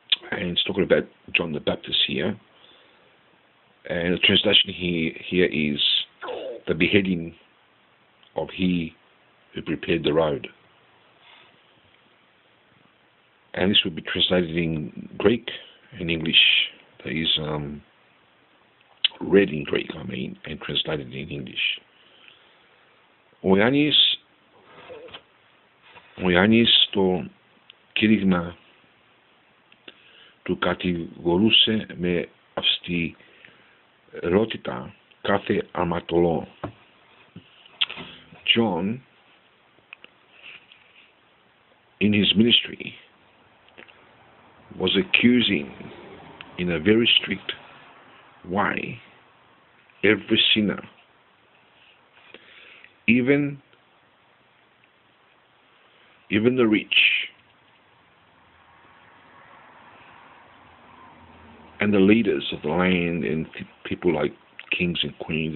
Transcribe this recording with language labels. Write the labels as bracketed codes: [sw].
[en] And it's talking about John the Baptist here. And the translation here is the beheading of he who prepared the road. And this will be translated in Greek and English. That is read in Greek, and translated in English. [el] Ο Ιωάννης το κήρυγμα του κατηγορούσε με αυστηρότητα κάθε αμαρτωλό. [en] John, in his ministry, was accusing in a very strict way every sinner, even the rich and the leaders of the land, and people like kings and queens.